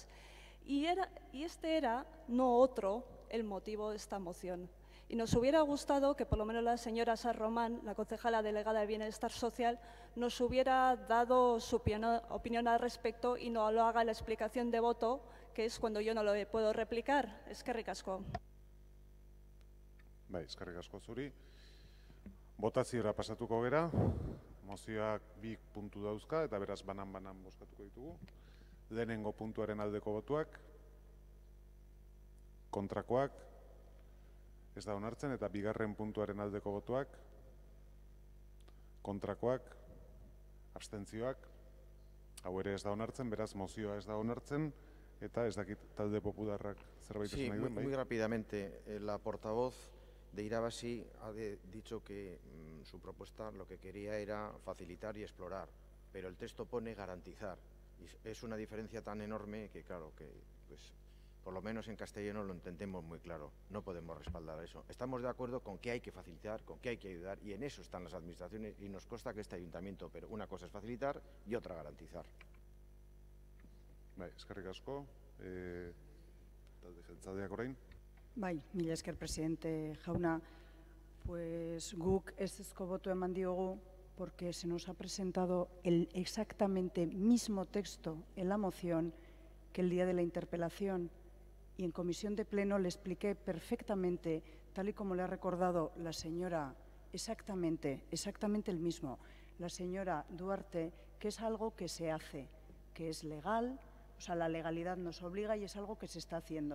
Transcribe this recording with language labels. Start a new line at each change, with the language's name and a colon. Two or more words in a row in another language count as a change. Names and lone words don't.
Spanish: Y este era, no otro, el motivo de esta moción. Y nos hubiera gustado que por lo menos la señora Sarromán, la concejala delegada de Bienestar Social, nos hubiera dado su opinión al respecto y no lo haga en la explicación de voto, que es cuando yo no lo puedo replicar.
Basque: Eskerrik asko. Bai, eskerrik asko zuri. Botaziora pasatuko gera, mozioak 2 puntu dauzka eta beraz banan-banan bozkatuko ditugu. Lehenengo puntuaren aldeko botuak, kontrakoak, ez da onartzen, eta bigarren puntuaren aldeko botuak, kontrakoak, abstentzioak, hau ere ez da onartzen, beraz mozioa ez da onartzen, eta ez dakit talde popularrak zerbait esan nahi duen, bai?
Spanish: Muy rápidamente, la portavoz de Irabasi ha dicho que su propuesta lo que quería era facilitar y explorar, pero el texto pone garantizar. Y es una diferencia tan enorme que, claro, que pues, por lo menos en castellano lo entendemos muy claro. No podemos respaldar eso. Estamos de acuerdo con que hay que facilitar, con que hay que ayudar, y en eso están las administraciones, y nos consta que este ayuntamiento, pero una cosa es facilitar y otra garantizar.
Basque: Bai, eskerrik asko. Talde jeltzaleak orain. Bai, mila esker presidente jauna,
Spanish: pues
Basque: guk ezezko boto eman diogu
Spanish: porque se nos ha presentado el exactamente mismo texto en la moción que el día de la interpelación y en comisión de pleno le expliqué perfectamente, tal y como le ha recordado la señora, exactamente el mismo, la señora Duarte, que es algo que se hace, que es legal, o sea, la legalidad nos obliga y es algo que se está haciendo.